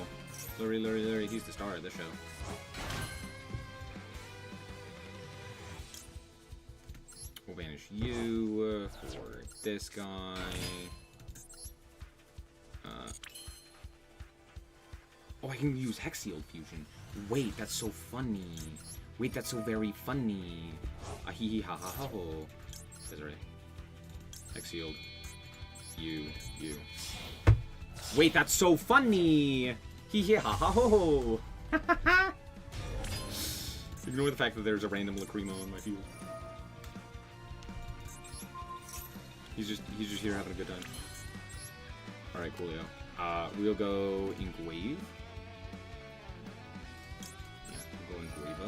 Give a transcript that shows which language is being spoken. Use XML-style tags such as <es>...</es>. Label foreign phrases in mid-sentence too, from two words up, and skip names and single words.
<en>Luri, he's the star of the show. We'll banish you for this guy. Oh, I can use Hexial Fusion. Wait, that's so funny. Wait, that's so very funny. Ahihi ha ha ha ho. That's right. Hexialed. You. Wait, that's so funny! Hee hee ha ha ho ho! Ignore the fact that there's a random Lacrimo on my field. He's just here having a good time. Alright, coolio. We'll go Ink Wave. Yeah, we'll go Ink Wave.</en>